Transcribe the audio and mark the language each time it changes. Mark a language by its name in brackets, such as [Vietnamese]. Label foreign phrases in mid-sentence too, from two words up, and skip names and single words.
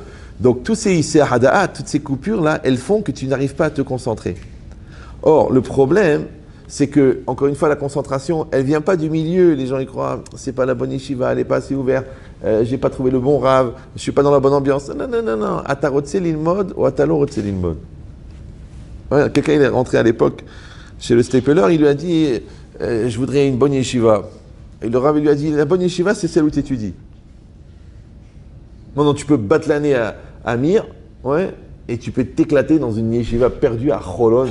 [French] Donc tous ces [Hebrew] היסח הדעת, [French] toutes ces coupures là, elles font que tu n'arrives pas à te concentrer. Or, le problème, c'est que, encore une fois, la concentration, elle vient pas du milieu. Les gens y croient, c'est pas la bonne yeshiva, elle n'est pas assez ouverte, j'ai pas trouvé le bon rave, je suis pas dans la bonne ambiance. Non. [Hebrew] אתה רוצה ללמוד או אתה לא רוצה ללמוד. [French] Ouais, quelqu'un il est rentré à l'époque chez le Stapler, il lui a dit, je voudrais une bonne yeshiva. Et le rave lui a dit, la bonne yeshiva, c'est celle où tu étudies. Non, tu peux battre l'année à Mir, ouais, et tu peux t'éclater dans une yeshiva perdue à Cholon.